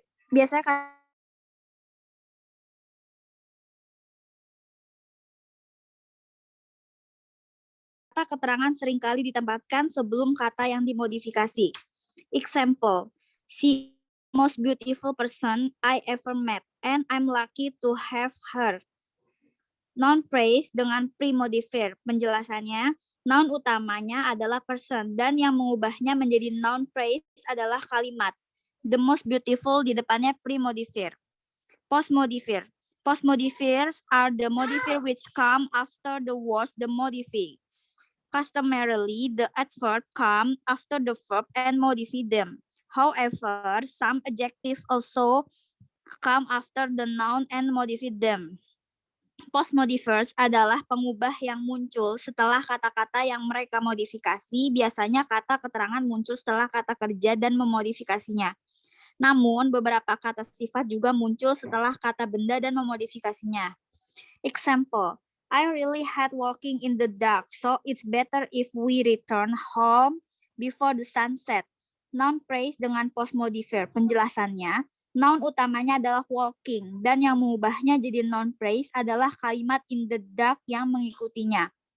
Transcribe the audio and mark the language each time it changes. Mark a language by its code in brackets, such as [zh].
[id] Biasanya kata keterangan seringkali ditempatkan sebelum kata yang dimodifikasi. [en] Example, she most beautiful person I ever met and I'm lucky to have her. [id] Noun phrase dengan pre-modifier. Penjelasannya, noun utamanya adalah person dan yang mengubahnya menjadi noun phrase adalah kalimat. [en] The most beautiful [id] di depannya [en] pre-modifier. Post-modifier. Post-modifiers are the modifier which come after the words the modify. Customarily, the adverb come after the verb and modify them. However, some adjectives also come after the noun and modify them. [id] Post-modifiers adalah pengubah yang muncul setelah kata-kata yang mereka modifikasi. Biasanya kata keterangan muncul setelah kata kerja dan memodifikasinya. Namun, beberapa kata sifat juga muncul setelah kata benda dan memodifikasinya. [en] Example, I really hate walking in the dark, so it's better if we return home before the sunset. [id] noun phrase dengan post modifier. Penjelasannya, noun utamanya adalah walking dan yang mengubahnya jadi noun phrase adalah kalimat [en] in the dark [id] yang mengikutinya.